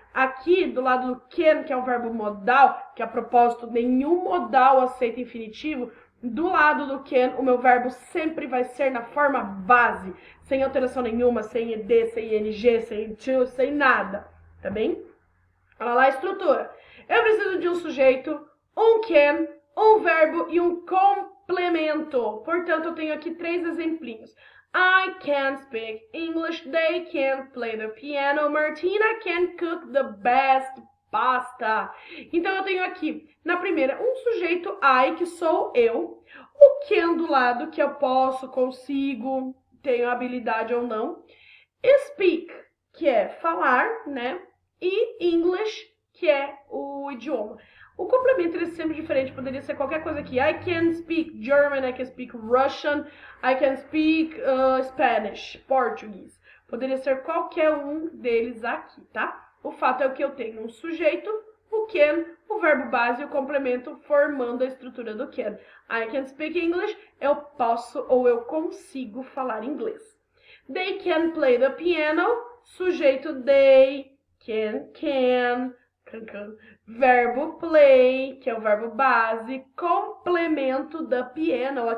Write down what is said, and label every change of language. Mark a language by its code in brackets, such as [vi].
[pt] Aqui, do lado do can, que é um verbo modal, que a propósito nenhum modal aceita infinitivo, do lado do can, o meu verbo sempre vai ser na forma base, sem alteração nenhuma, sem ed, sem ing, sem to, sem nada, tá bem? Olha lá a estrutura. Eu preciso de um sujeito, um can, um verbo e um complemento. Portanto, eu tenho aqui 3 exemplinhos. [en] I can speak English, they can play the piano, Martina can cook the best pasta. [pt] Então, eu tenho aqui, na primeira, um sujeito I, que sou eu, o can do lado, que eu posso, consigo, tenho habilidade ou não, speak, que é falar, né, e English, que é o idioma. O complemento ele é sempre diferente, poderia ser qualquer coisa aqui. [en] I can speak German, I can speak Russian, I can speak Spanish, português. [pt] Poderia ser qualquer um deles aqui, tá? O fato é que eu tenho um sujeito, o can, o verbo base e o complemento formando a estrutura do can. [en] I can speak English, [pt] eu posso ou eu consigo falar inglês. [en] They can play the piano, [pt] sujeito they, can, verbo play, que é o verbo base, complemento da piano.